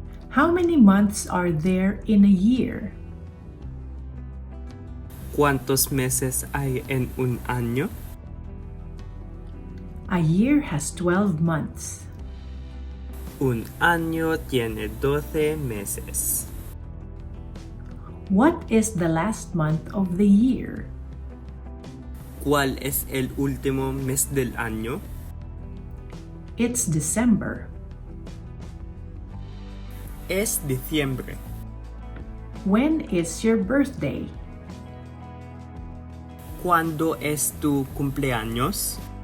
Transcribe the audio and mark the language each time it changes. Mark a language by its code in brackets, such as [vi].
[en] How many months are there in a year? [es] ¿Cuántos meses hay en un año? [en] A year has 12 months. [es] Un año tiene 12 meses. [en] What is the last month of the year? [es] ¿Cuál es el último mes del año? [en] It's December. [es] Es diciembre. [en] When is your birthday? [es] ¿Cuándo es tu cumpleaños?